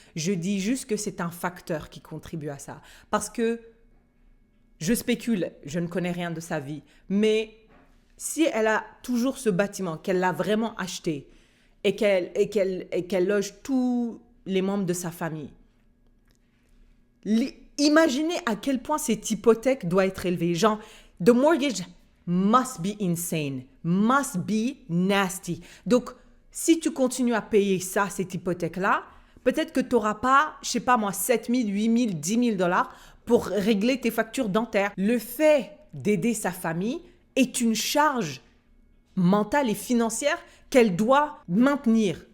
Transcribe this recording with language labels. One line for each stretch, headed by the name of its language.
French: Je dis juste que c'est un facteur qui contribue à ça. Parce que je spécule, je ne connais rien de sa vie, mais si elle a toujours ce bâtiment, qu'elle l'a vraiment acheté et qu'elle loge tous les membres de sa famille, imaginez à quel point cette hypothèque doit être élevée.
English: Genre, the mortgage must be insane, must be nasty.
French: Donc, si tu continues à payer ça, cette hypothèque-là, peut-être que tu n'auras pas, je sais pas moi, 7 000, 8 000, 10 000 $ pour régler tes factures dentaires. Le fait d'aider sa famille est une charge mentale et financière qu'elle doit maintenir.